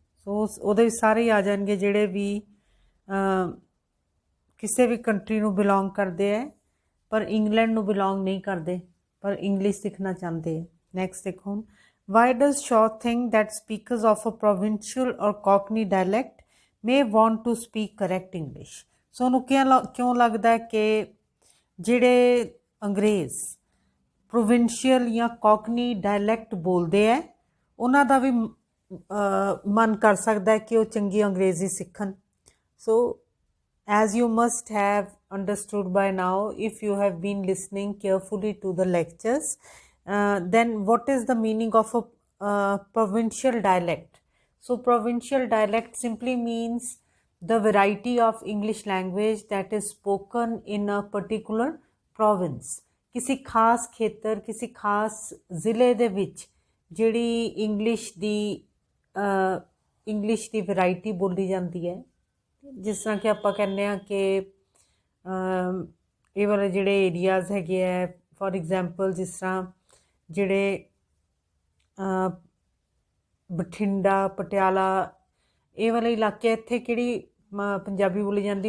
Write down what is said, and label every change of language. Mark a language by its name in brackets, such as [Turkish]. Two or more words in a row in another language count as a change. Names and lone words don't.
[Punjabi] ਸੋ ਉਹਦੇ ਵਿੱਚ ਸਾਰੇ ਹੀ ਆ ਜਾਣਗੇ ਜਿਹੜੇ ਵੀ ਕਿਸੇ ਵੀ ਕੰਟਰੀ ਨੂੰ ਬਿਲੋਂਗ ਕਰਦੇ ਹੈ ਪਰ ਇੰਗਲੈਂਡ ਨੂੰ ਬਿਲੋਂਗ ਨਹੀਂ ਕਰਦੇ ਪਰ ਇੰਗਲਿਸ਼ ਸਿੱਖਣਾ ਚਾਹੁੰਦੇ ਹੈ। ਨੈਕਸਟ ਦੇਖੋ, [English] Why does Shaw think that speakers of a provincial or cockney dialect may want to speak correct English? [Punjabi] ਸੋ ਉਹਨੂੰ ਕਿਉਂ ਲੱਗਦਾ ਹੈ ਕਿ ਜਿਹੜੇ ਅੰਗਰੇਜ਼ ਪ੍ਰੋਵਿੰਸ਼ੀਅਲ ਜਾਂ ਕੋਕਨੀ ਡਾਇਲੈਕਟ ਬੋਲਦੇ ਹੈ ਉਹਨਾਂ ਦਾ ਵੀ ਮਨ ਕਰ ਸਕਦਾ ਹੈ ਕਿ ਉਹ ਚੰਗੀ ਅੰਗਰੇਜ਼ੀ ਸਿੱਖਣ। [English] ਸੋ as you must have understood by now, if you have been listening carefully to the lectures, then what is the meaning of a provincial dialect? So provincial dialect simply means the variety of English language that is spoken in a particular province. [Punjabi] ਕਿਸੇ ਖ਼ਾਸ ਖੇਤਰ, ਕਿਸੇ ਖ਼ਾਸ ਜ਼ਿਲ੍ਹੇ ਦੇ ਵਿੱਚ ਜਿਹੜੀ ਇੰਗਲਿਸ਼ ਦੀ ਵੈਰਾਈਟੀ ਬੋਲੀ ਜਾਂਦੀ ਹੈ। ਜਿਸ ਤਰ੍ਹਾਂ ਕਿ ਆਪਾਂ ਕਹਿੰਦੇ ਹਾਂ ਕਿ ਇਹ ਵਾਲੇ ਜਿਹੜੇ ਏਰੀਆਜ਼ ਹੈਗੇ ਹੈ, [English] for example [Punjabi] ਜਿਸ ਤਰ੍ਹਾਂ ਜਿਹੜੇ ਬਠਿੰਡਾ, ਪਟਿਆਲਾ, ਇਹ ਵਾਲੇ ਇਲਾਕੇ, ਇੱਥੇ ਕਿਹੜੀ ਪੰਜਾਬੀ ਬੋਲੀ ਜਾਂਦੀ?